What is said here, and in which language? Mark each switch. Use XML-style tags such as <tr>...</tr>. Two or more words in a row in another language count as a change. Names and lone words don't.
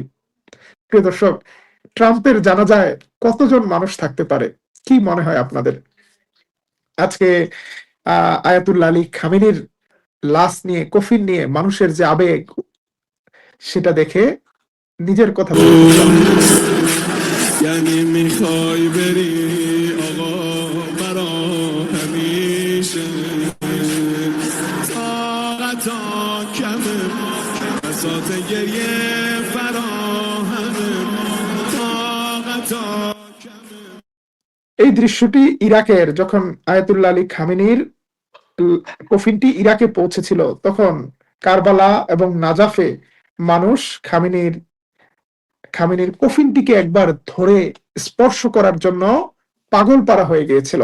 <bn>প্রিয় দর্শক, ট্রাম্পের জানাজায় কতজন মানুষ থাকতে পারে, কি মনে হয় আপনাদের? আজকে আয়াতুল্লাহ আলী খামেনির লাশ নিয়ে, কফিন নিয়ে মানুষের যে আবেগ, সেটা দেখে নিজের কথা বলে ফেললাম।</bn> <fa>یعنی میخوای بری آقا برا همیشه طاقتا کمه بساط گریه فراهمه طاقتا کمه</fa> <bn>এই দৃশ্যটি ইরাকের, যখন আয়াতুল্লাহ আলী খামেনির কফিনটি ইরাকে পৌঁছেছিল, তখন কারবালা এবং নাজাফে মানুষ খামেনির কফিনটিকে একবার ধরে স্পর্শ করার জন্য পাগল পারা হয়ে গিয়েছিল।</bn>